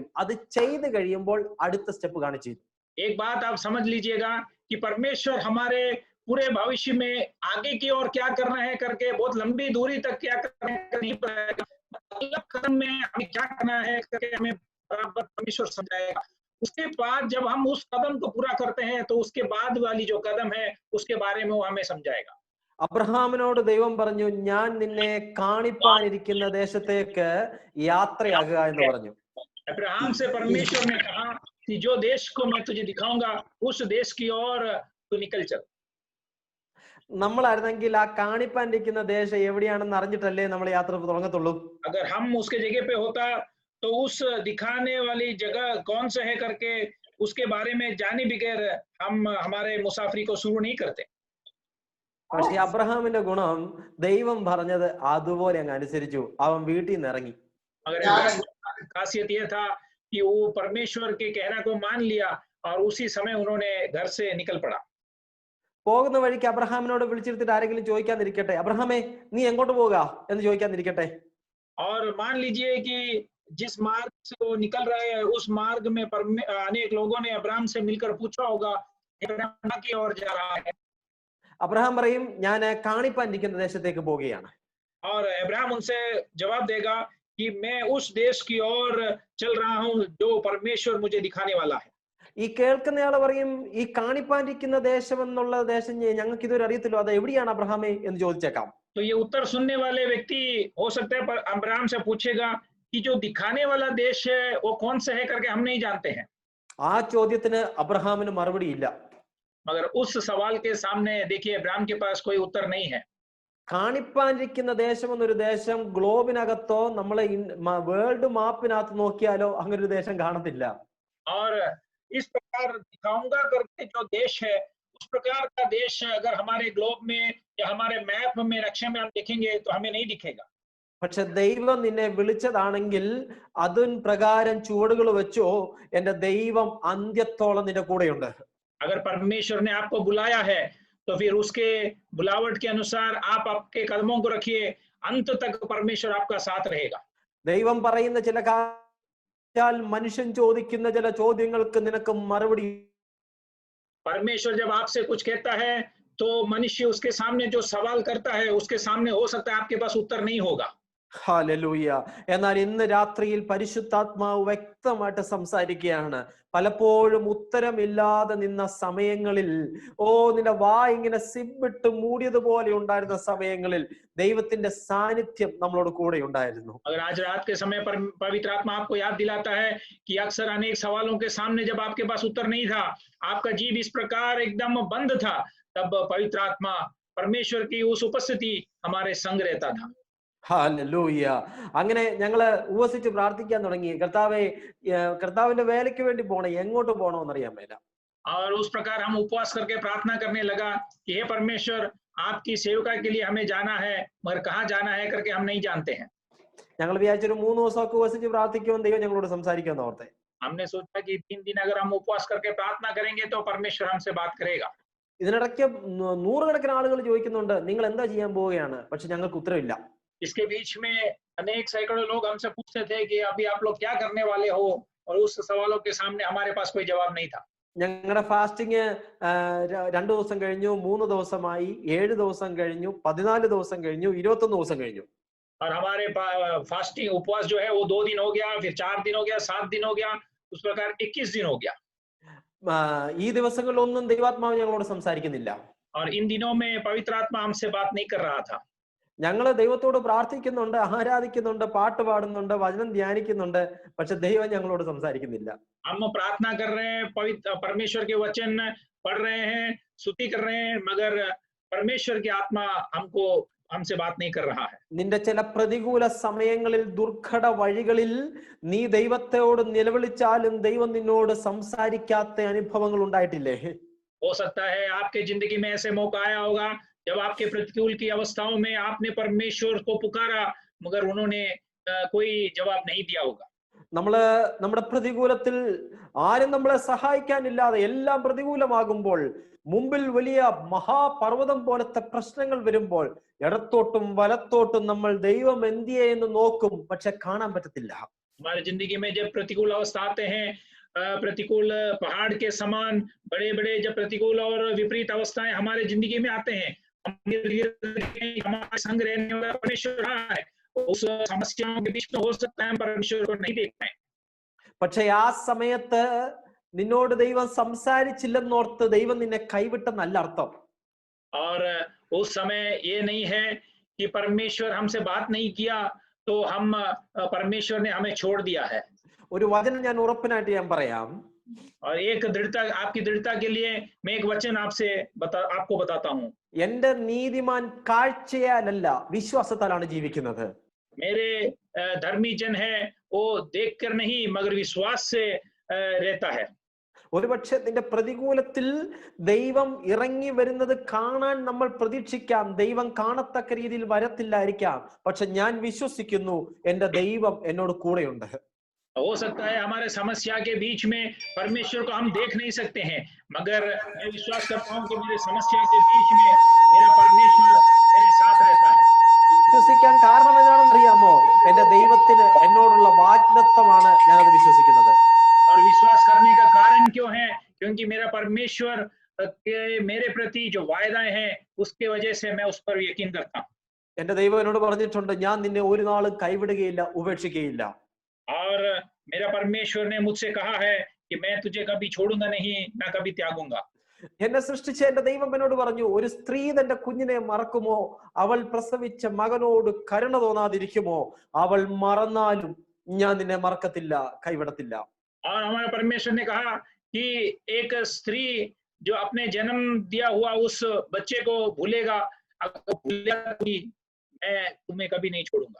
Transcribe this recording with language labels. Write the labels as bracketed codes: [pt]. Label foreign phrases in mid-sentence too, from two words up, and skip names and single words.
[ml] അത് ചെയ്ത് കഴിയുമ്പോൾ അടുത്ത സ്റ്റെപ്പ് കാണിച്ചു. [hi] एक बात आप समझ लीजिएगा कि परमेश्वर हमारे पूरे भविष्य में आगे की ओर क्या करना है करके बहुत लंबी दूरी तक क्या करना है नहीं पड़ेगा, अगला कदम में हमें क्या करना है करके हमें बराबर परमेश्वर समझाएगा। उसके बाद जब हम उस कदम को पूरा करते हैं तो उसके बाद वाली जो कदम है उसके बारे में वो हमें समझाएगा। [ml] അബ്രഹാമിനോട് ദൈവം പറഞ്ഞു, ഞാൻ നിന്നെ കാണിപ്പാനിരിക്കുന്ന ദേശത്തേക്ക് യാത്രയാകുക എന്ന് പറഞ്ഞു. [hi] अब्राहम से परमेश्वर ने कहा कि जो देश को मैं तुझे दिखाऊंगा उस देश की ओर तू निकल चल। [ml] നമ്മളായിരുന്നെങ്കിൽ ആ കാണിപ്പാനിരിക്കുന്ന ദേശം എവിടെയാണെന്ന് അറിഞ്ഞിട്ടല്ലേ നമ്മൾ യാത്ര തുടങ്ങത്തുള്ളൂ. [hi] अगर हम उसके जगह पे होता तो उस दिखाने वाली जगह कौन सा है करके उसके बारे में जाने बगैर हम हमारे मुसाफरी को शुरू नहीं करते। [ml] പക്ഷെ അബ്രഹാമിന്റെ ഗുണം, ദൈവം പറഞ്ഞത് അതുപോലെ അങ്ങ് അനുസരിച്ചു. അവൻ വീട്ടിൽ നിന്ന് ഇറങ്ങി. [hi] मगर खासियत यह था कि वो परमेश्वर के कहना को मान लिया और उसी समय उन्होंने घर से निकल पड़ा। [ml] പോകുന്ന വഴിക്ക് അബ്രഹാമിനോട് വിളിച്ചിരുത്തിട്ട് ആരെങ്കിലും ചോദിക്കാതിരിക്കട്ടെ, അബ്രഹാമേ നീ എങ്ങോട്ട് പോവുക എന്ന് ചോദിക്കാതിരിക്കട്ടെ. [hi] और मान लीजिए कि जिस मार्ग से वो निकल रहे हैं उस मार्ग में अनेक लोगों ने अब्राहम से मिलकर पूछा होगा अब्राहम की ओर जा रहा है। [ml] അബ്രഹാം പറയും, ഞാൻ കാണിപ്പാനിരിക്കുന്ന ദേശത്തേക്ക് പോവുകയാണ്. [hi] और अब्राहम उनसे जवाब देगा कि मैं उस देश की ओर चल रहा हूं जो परमेश्वर मुझे दिखाने वाला है। [ml] ഈ കേൾക്കുന്നയാള് പറയും, ഈ കാണിപ്പാനിരിക്കുന്ന ദേശം എന്നുള്ള ദേശം ഞങ്ങൾക്ക് ഇതുവരെ അറിയത്തില്ലോ, അത് എവിടെയാണ് അബ്രഹാമേ എന്ന് ചോദിച്ചേക്കാം. [hi] तो ये उत्तर सुनने वाले व्यक्ति हो सकता है अब्राहम से पूछेगा कि जो दिखाने वाला देश है वो कौन सा है करके हम नहीं जानते हैं। [ml] ആ ചോദ്യത്തിന് അബ്രഹാമിന് മറുപടി ഇല്ല. [hi] मगर उस सवाल के सामने देखिए अब्राहम के पास कोई उत्तर नहीं है। [ml] കാണിപ്പാനിരിക്കുന്ന ദേശം എന്നൊരു ദേശം ഗ്ലോബിനകത്തോ നമ്മളെ വേൾഡ് മാപ്പിനകത്ത് നോക്കിയാലോ അങ്ങനെ ഒരു ദേശം കാണത്തില്ല. [hi] और इस प्रकार दिखाऊंगा करके जो देश है उस प्रकार का देश अगर हमारे ग्लोब में या हमारे मैप में नक्शे में हम देखेंगे तो हमें नहीं दिखेगा। [ml] പക്ഷെ ദൈവം നിന്നെ വിളിച്ചതാണെങ്കിൽ അതിൻ പ്രകാരം ചുവടുകൾ വെച്ചോ, എന്റെ ദൈവം അന്ത്യത്തോളം നിന്റെ കൂടെയുണ്ട്. [hi] अगर परमेश्वर ने आपको बुलाया है तो फिर उसके बुलावट के अनुसार आप आपके कदमों को रखिए, अंत तक परमेश्वर आपका साथ रहेगा। [ml] ദൈവം പറയുന്ന ചില കാര്യം മനുഷ്യൻ ചോദിക്കുന്ന ചില ചോദ്യങ്ങൾക്ക് നിനക്ക് മറുപടി. [hi] परमेश्वर जब आपसे कुछ कहता है तो मनुष्य उसके सामने जो सवाल करता है उसके सामने हो सकता है आपके पास उत्तर नहीं होगा। [ml] ഹല്ലേലൂയ. എന്നാൽ ഇന്ന് രാത്രിയിൽ പരിശുദ്ധാത്മാവ് വ്യക്തമായിട്ട് സംസാരിക്കുകയാണ്. പലപ്പോഴും ഉത്തരമില്ലാതെ നിന്ന സമയങ്ങളിൽ, നിന്റെ ഇങ്ങനെ സിബിട്ട് മൂടിയതുപോലെ ഉണ്ടായിരുന്ന സമയങ്ങളിൽ ദൈവത്തിന്റെ സാന്നിധ്യം നമ്മളോട് കൂടെ ഉണ്ടായിരുന്നു. [hi] अगर आज रात के समय पर पवित्र आत्मा आपको याद दिलाता है कि अक्सर अनेक सवालों के सामने जब आपके पास उत्तर नहीं था, आपका जीव इस प्रकार एकदम बंद था, तब पवित्र आत्मा परमेश्वर की उस उपस्थिति हमारे संग रहता था। [ml] ഹല്ലേലൂയ. അങ്ങനെ ഞങ്ങള് ഉപവസിച്ച് പ്രാർത്ഥിക്കാൻ തുടങ്ങി. കർത്താവിന്റെ വേലയ്ക്ക് വേണ്ടി പോണം, എങ്ങോട്ട് പോകണമെന്ന് അറിയാൻ മേല. [hi] और उस प्रकार हम उपवास करके प्रार्थना करने लगा कि हे परमेश्वर, आपकी सेवका के लिए हमें जाना है, मगर कहाँ जाना है करके हम नहीं जानते हैं। [ml] ഞങ്ങൾ വിചാരിച്ചൊരു 3 ദിവസമൊക്കെ ഉപവസിച്ച് പ്രാർത്ഥിക്കുമെന്ന് ദൈവം ഞങ്ങളോട് സംസാരിക്കുമെന്ന് ഓർത്തെ. [hi] हमने सोचा कि 3 दिन अगर हम उपवास करके प्रार्थना करेंगे तो परमेश्वर हमसे बात करेगा। [ml] ഇതിനിടയ്ക്ക് നൂറുകണക്കിന് ആളുകൾ ചോദിക്കുന്നുണ്ട്, നിങ്ങൾ എന്താ ചെയ്യാൻ പോവുകയാണ്? പക്ഷെ ഞങ്ങൾക്ക് ഉത്തരവില്ല. [hi] इसके बीच में अनेक सैकड़ों लोग हमसे पूछते थे कि अभी आप लोग क्या करने वाले हो, और उस सवालों के सामने हमारे पास कोई जवाब नहीं था। [ml] ഞങ്ങളുടെ ഫാസ്റ്റിംഗ് 2 ദിവസം കഴിഞ്ഞു, 3 ദിവസമായി, 7 ദിവസം കഴിഞ്ഞു, 14 ദിവസം കഴിഞ്ഞു, 21 ദിവസം കഴിഞ്ഞു. [hi] और हमारे फास्टिंग उपवास जो है वो 2 दिन हो गया, फिर 4 दिन हो गया, 7 दिन हो गया, उस प्रकार 21 दिन हो गया। [ml] ഈ ദിവസങ്ങളിലൊന്നും ദൈവാത്മാവ് ഞങ്ങളോട് സംസാരിക്കുന്നില്ല. [hi] और इन दिनों में पवित्र आत्मा हमसे बात नहीं कर रहा था। [ml] ഞങ്ങള് ദൈവത്തോട് പ്രാർത്ഥിക്കുന്നുണ്ട്, ആരാധിക്കുന്നുണ്ട്, പാട്ട് പാടുന്നുണ്ട്, വചനം ധ്യാനിക്കുന്നുണ്ട്, പക്ഷെ ദൈവം ഞങ്ങളോട് സംസാരിക്കുന്നില്ല. [hi] हम प्रार्थना कर रहे हैं, पवित्र परमेश्वर के वचन पढ़ रहे हैं, स्तुति कर रहे हैं, मगर परमेश्वर की आत्मा हमसे बात नहीं कर रहा है। [ml] നിന്റെ ചില പ്രതികൂല സമയങ്ങളിൽ, ദുർഘട വഴികളിൽ നീ ദൈവത്തോട് നിലവിളിച്ചാലും ദൈവം നിന്നോട് സംസാരിക്കാത്ത അനുഭവങ്ങൾ ഉണ്ടായിട്ടില്ലേ? [hi] हो सकता है आपके जिंदगी में ऐसे मौका आया होगा जब आपके प्रतिकूल की अवस्थाओं में आपने परमेश्वर को पुकारा, मगर उन्होंने कोई जवाब नहीं दिया होगा। [ml] നമ്മുടെ പ്രതികൂലത്തിൽ ആരും നമ്മളെ സഹായിക്കാനില്ലാതെ എല്ലാം പ്രതികൂലമാകുമ്പോൾ, മുമ്പിൽ വലിയ മഹാപർവ്വതം പോലത്തെ പ്രശ്നങ്ങൾ വരുമ്പോൾ, ഇടത്തോട്ടും വലത്തോട്ടും നമ്മൾ ദൈവം എന്തിയെ എന്ന് നോക്കും, പക്ഷെ കാണാൻ പറ്റത്തില്ല. [hi] हमारी जिंदगी में जब प्रतिकूल अवस्था आते हैं, प्रतिकूल पहाड़ के समान बड़े बड़े जब प्रतिकूल और विपरीत अवस्थाएं हमारे जिंदगी में आते हैं, हमारे संग रहने वाला परमेश्वर रहा है, उस समस्याओं के बीच में हो सकता है हम परमेश्वर को नहीं देख पाए। [ml] പക്ഷെ ആ സമയത്ത് നിന്നോട് ദൈവം സംസാരിച്ചില്ലെന്നോർത്ത് ദൈവം നിന്നെ കൈവിട്ടെന്നല്ല അർത്ഥം. [hi] और उस समय ये नहीं है कि परमेश्वर हमसे बात नहीं किया तो परमेश्वर ने हमें छोड़ दिया है। [ml] ഒരു വചനം ഞാൻ ഉറപ്പിനായിട്ട് ഞാൻ പറയാം. [hi] और एक दृढ़ता, आपकी दृढ़ता के लिए मैं एक वचन आपको बताता हूँ। [ml] എന്റെ നീതിമാൻ കാഴ്ചയാലല്ല വിശ്വാസത്താലാണ് ജീവിക്കുന്നത്. [hi] मेरे धर्मी जन है वो देखकर नहीं मगर विश्वास से रहता है। [ml] ഒരുപക്ഷെ നിന്റെ പ്രതികൂലത്തിൽ ദൈവം ഇറങ്ങി വരുന്നത് കാണാൻ നമ്മൾ പ്രതീക്ഷിക്കാം. ദൈവം കാണത്തക്ക രീതിയിൽ വരത്തില്ലായിരിക്കാം, പക്ഷെ ഞാൻ വിശ്വസിക്കുന്നു എന്റെ ദൈവം എന്നോട് കൂടെയുണ്ട്. [hi] हो सकता है हमारे समस्या के बीच में परमेश्वर को हम देख नहीं सकते हैं, मगर मैं विश्वास करता हूँ कि मेरे समस्या के बीच में मेरा परमेश्वर मेरे साथ रहता है। [ml] വിശ്വസിക്കാൻ കാരണം എന്താണെന്ന് അറിയാമോ? എന്റെ ദൈവത്തിന് എന്നോടുള്ള വാഗ്ദത്തമാണ് ഞാനത് വിശ്വസിക്കുന്നത്. [hi] और विश्वास करने का कारण क्यों है? क्योंकि मेरा परमेश्वर मेरे प्रति जो वायदाएं हैं उसके वजह से मैं उस पर यकीन करता हूँ। [ml] എന്റെ ദൈവം എന്നോട് പറഞ്ഞിട്ടുണ്ട്, ഞാൻ നിന്നെ ഒരു നാളും കൈവിടുകയില്ല, ഉപേക്ഷിക്കുകയില്ല. [hi] और मेरा परमेश्वर ने मुझसे कहा है कि मैं तुझे कभी छोड़ूंगा नहीं, ना कभी त्यागूंगा। [ml] എന്നെ സൃഷ്ടിച്ച എന്റെ ദൈവം എന്നോട് പറഞ്ഞു, ഒരു സ്ത്രീ തന്റെ കുഞ്ഞിനെ മറക്കുമോ? അവൾ പ്രസവിച്ച മകനോട് കരുണ തോന്നാതിരിക്കുമോ? അവൾ മറന്നാലും ഞാൻ നിന്നെ മറക്കത്തില്ല, കൈവിടത്തില്ല. [hi] और हमारा परमेश्वर ने कहा कि एक स्त्री जो अपने जन्म दिया हुआ उस बच्चे को भूलेगा, अगर भूलेगा मैं तुम्हें कभी नहीं छोड़ूंगा।